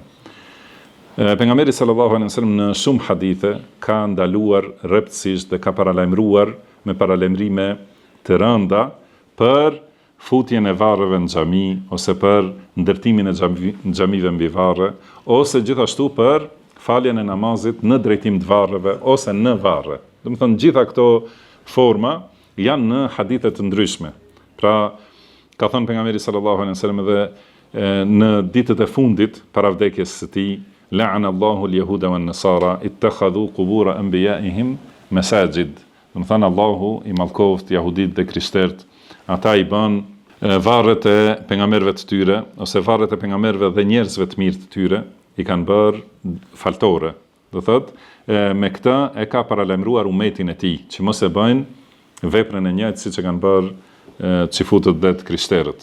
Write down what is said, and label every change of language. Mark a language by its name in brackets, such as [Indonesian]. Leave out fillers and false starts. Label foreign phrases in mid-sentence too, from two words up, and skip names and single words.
[Albanian] Pejgamberi [Arabic] صلى الله عليه وسلم [Albanian] në shumë hadithe ka ndaluar rreptësisht dhe ka paralajmëruar me paralajmërime të rënda për futjen e varreve në xhami ose për ndërtimin e xhamive mbi varre ose gjithashtu për faljen e namazit në drejtim të varreve ose në varre. Do të thonë gjitha këto forma janë në hadithe të ndryshme. Pra ka thënë pejgamberi [Arabic] صلى الله عليه وسلم [Albanian] edhe në ditët e fundit para vdekjes së tij, [Arabic] لعن الله اليهود والنصارى اتخذوا قبور أنبيائهم مساجد. [Albanian] Do të thonë Allahu i mallkoft jehudit dhe krishterët, ata i bën varret e pejgamberëve të tyre ose varret e pejgamberëve dhe njerëzve të mirë të tyre i kanë bërë faltore. Do thotë me këtë e ka paralajmëruar umetin e tij që mos e bëjnë veprën e njëjtë siç e kanë bërë çifutët dhe të krishterët.